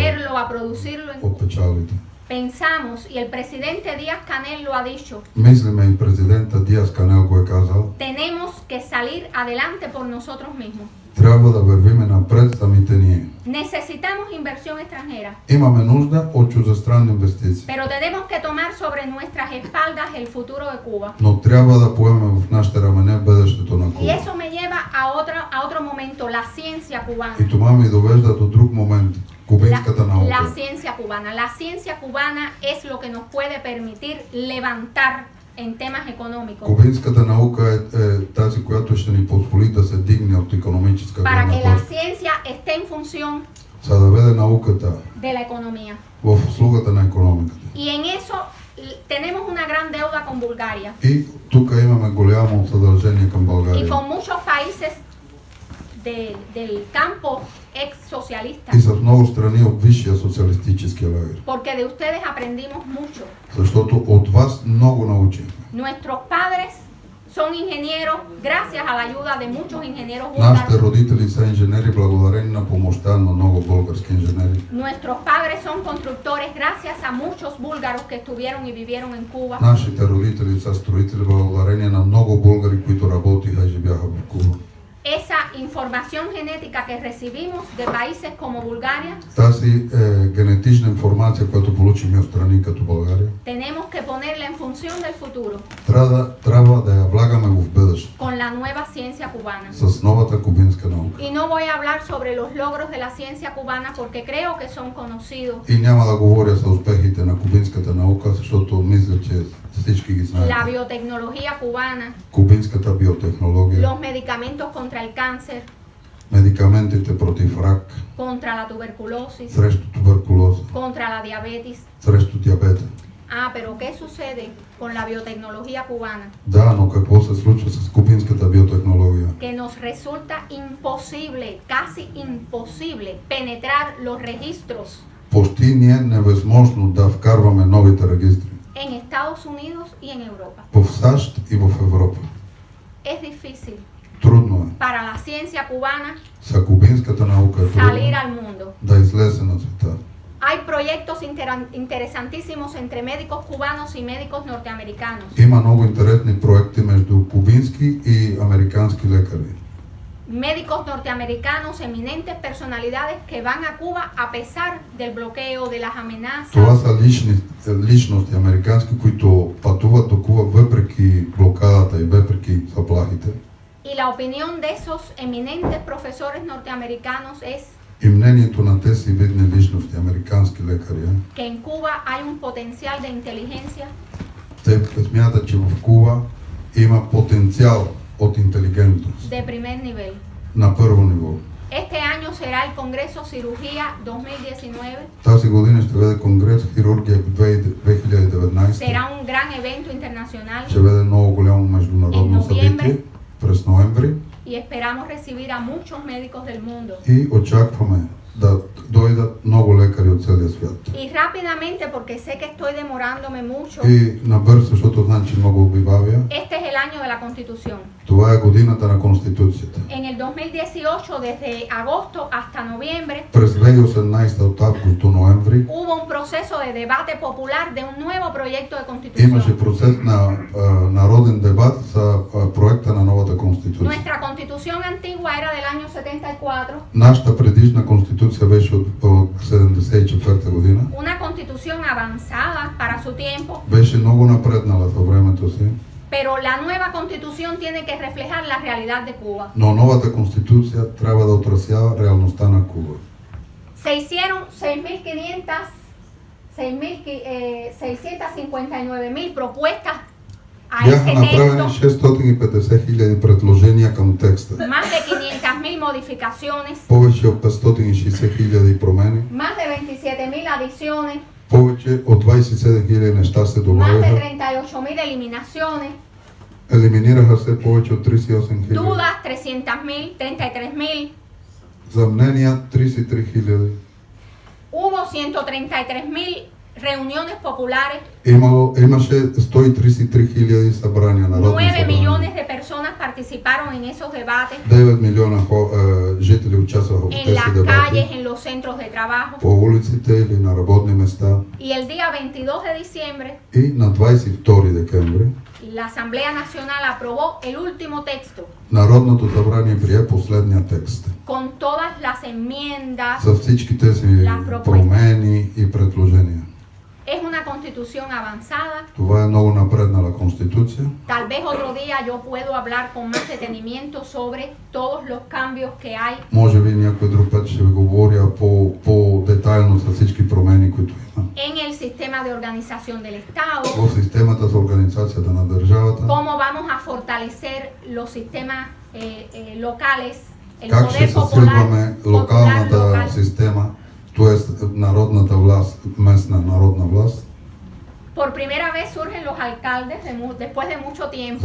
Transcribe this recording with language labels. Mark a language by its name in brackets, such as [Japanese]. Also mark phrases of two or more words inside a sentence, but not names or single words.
[Spanish] venderlo, a producirlo. [Bulgarian] от печалите. [Spanish] Pensamos, y el presidente Díaz Canel lo ha dicho, [Bulgarian] Мислиме и президента Диас Канел го е казал, [Spanish] tenemos que salir adelante por nosotros mismos. [Bulgarian] трябва да вървиме напред самите ние. [Spanish] Necesitamos inversión extranjera, [Bulgarian] Имаме нужда от чуждестранни инвестиции, [Spanish] pero tenemos que tomar sobre nuestras espaldas el futuro de Cuba. [Bulgarian] но трябва да поемем в нашите рамене бъдещето на [Spanish] Y [Bulgarian] Куба. [Spanish] eso me lleva a otro momento la ciencia cubana. [Bulgarian] И това ми довежда до друг момент. Кубинската [Spanish] La [Bulgarian] наука. [Spanish] ciencia cubana. La ciencia cubana es lo que nos puede permitir levantar en temas económicos. [Bulgarian] Кубинската наука е тази, която ще ни позволи да се дигне от икономическа [Spanish] Para [Bulgarian] гледна [Spanish] que la [Bulgarian] точка. [Spanish] ciencia esté en función [Bulgarian] За да веде науката [Spanish] de la economía. [Bulgarian] в услугата на икономиката. [Spanish] Y en eso tenemos una gran deuda con Bulgaria [Bulgarian] И тук имаме голямо задължение към [Spanish] y [Bulgarian] България. [Spanish] con muchos países del campo ex socialista, [Bulgarian] И с много страни от висшия социалистически лагер. [Spanish] porque de ustedes aprendimos mucho. [Bulgarian] Защото от вас много научихме. [Spanish] Nuestros padres son ingenieros gracias a la ayuda de muchos ingenieros [Bulgarian] Нашите [Spanish] búlgaros. [Bulgarian] родители са инженери благодарение на помощта на много български инженери. [Spanish] Nuestros padres son constructores gracias a muchos búlgaros que estuvieron y vivieron en Cuba. [Bulgarian] Нашите родители са строители благодарение на много българи, които работиха и живяха в Куба. [Spanish] Esa información genética que recibimos de países como Bulgaria, [Bulgarian] Тази генетична информация, която получихме от страни като България, [Spanish] tenemos que ponerla en función del futuro [Bulgarian] трябва да я влагаме в бъдеще [Spanish] con la nueva ciencia cubana. [Bulgarian] с новата кубинска наука. [Spanish] Y no voy a hablar sobre los logros de la ciencia cubana porque creo que son conocidos. [Bulgarian] И няма да говоря за успехите на кубинската наука, защото мисля, че всички ги знаят. [Spanish] La biotecnología cubana, [Bulgarian] Кубинската биотехнология, [Spanish] los medicamentos contra el cáncer, [Bulgarian] медикаментите против рак, [Spanish] contra la tuberculosis, [Bulgarian] срещу туберкулоза, [Spanish] contra la diabetes. [Bulgarian] срещу диабета. [Spanish] Ah, pero ¿qué sucede con la biotecnología cubana? [Bulgarian] Да, но какво се случва с кубинската биотехнология? [Spanish] Que nos resulta imposible, casi imposible, penetrar los registros [Bulgarian] Почти ни е невъзможно да вкарваме новите регистри [Spanish] en Estados Unidos y en Europa. [Bulgarian] в САЩ и в Европа. [Spanish] Es difícil [Bulgarian] Трудно е. [Spanish] para la ciencia cubana [Bulgarian] За кубинската наука е [Spanish] salir [Bulgarian] трудно [Spanish] al mundo. [Bulgarian] да излезе на света. [Spanish] Hay proyectos interesantísimos entre médicos cubanos y médicos norteamericanos. [Bulgarian] Има много интересни проекти между кубински и американски лекари. [Spanish] Médicos norteamericanos, eminentes personalidades que van a Cuba a pesar del bloqueo, de las [Bulgarian] Това [Spanish] amenazas. [Bulgarian] са личности американски, които пътуват до Куба въпреки блокадата и въпреки заплахите. [Spanish] Y la opinión de esos eminentes profesores norteamericanos es [Bulgarian] И мнението на тези видни личности, американски лекари, [Spanish] que en Cuba hay un potencial de inteligencia [Bulgarian] те смятат, че в Куба има потенциал от интелигентност [Spanish] de primer nivel. [Bulgarian] на първо ниво. [Spanish] Este año será el Congreso Cirugía 2019. [Bulgarian] Тази година ще бъде конгрес хирургия 2019. [Spanish] Será un gran evento internacional [Bulgarian] Ще бъде много голямо международно [Spanish] En noviembre. [Bulgarian] събитие през ноември [Spanish] y esperamos recibir a muchos médicos del mundo. [Bulgarian] и очакваме да дойдат много лекари от целия свят. [Spanish] Y rápidamente, porque sé que estoy demorándome mucho, [Bulgarian] И набързо, защото знам, че много ви бавя, [Spanish] este es el año de la Constitución. [Bulgarian] това е годината на Конституцията. [Spanish] En el 2018, desde agosto hasta noviembre, [Bulgarian] През 2018 от август до ноември [Spanish] hubo un proceso de debate popular de un nuevo proyecto de [Bulgarian] имаше [Spanish] constitución. [Bulgarian] процес на народен дебат за проекта на новата Конституция. [Spanish] Nuestra constitución antigua era del año 74, [Bulgarian] Нашата предишна Конституция беше от 74 година. [Spanish] una constitución avanzada para su tiempo, [Bulgarian] Беше много напреднала във времето си, [Spanish] pero la nueva constitución tiene que reflejar la realidad de Cuba. [Bulgarian] но новата Конституция трябва да отразява реалността на Куба. [Spanish] Se hicieron 659.000 propuestas a [Bulgarian] Бяха [Spanish] ese [Bulgarian] направени [Spanish] texto, [Bulgarian] 650 000 предложения към текста. [Spanish] más de 500.000 modificaciones, [Bulgarian] Повече от 560 000 промени, [Spanish] más de 27.000 adiciones, [Bulgarian] повече от 27 000 неща се [Spanish] más de [Bulgarian] добавиха. [Spanish] 38.000 eliminaciones, [Bulgarian] Елиминираха се повече от 38 000. [Spanish] dudas 300.000, 33.000, [Bulgarian] Съмнения 33 000. [Spanish] hubo 133.000 reuniones populares, [Bulgarian] Имаше 133 000 събрания, народни [Spanish] 9 [Bulgarian] събрания. [Spanish] millones de personas participaron en esos debates, [Bulgarian] 9 милиона жители участваха в [Spanish] en [Bulgarian] тези [Spanish] las calles, [Bulgarian] дебати, [Spanish] en los centros de trabajo. [Bulgarian] по улиците или на работни места. [Spanish] Y el día 22 de diciembre, [Bulgarian] И на 22 декември [Spanish] la Asamblea Nacional aprobó el último texto [Bulgarian] Народното събрание прие последния текст. [Spanish] con todas las enmiendas. [Bulgarian] За всички тези промени и предложения. [Spanish] Es una constitución constitución avanzada. [Bulgarian] Това е много напреднала конституция. [Spanish] Tal vez otro día yo puedo hablar con más detenimiento sobre todos los cambios que hay [Bulgarian] Може би някой друг път ще ви говоря по-детайлно за всички промени, които има. [Spanish] en el sistema de organización del Estado, [Bulgarian] В системата за организацията на държавата. [Spanish] cómo vamos a fortalecer los sistemas locales, el [Bulgarian] Как ще [Spanish] poder [Bulgarian] засилваме [Spanish] popular [Bulgarian] локалната [Spanish] local. [Bulgarian] система, т.е. народната власт, местна народна власт. [Spanish] Por primera vez surgen los alcaldes después de mucho tiempo.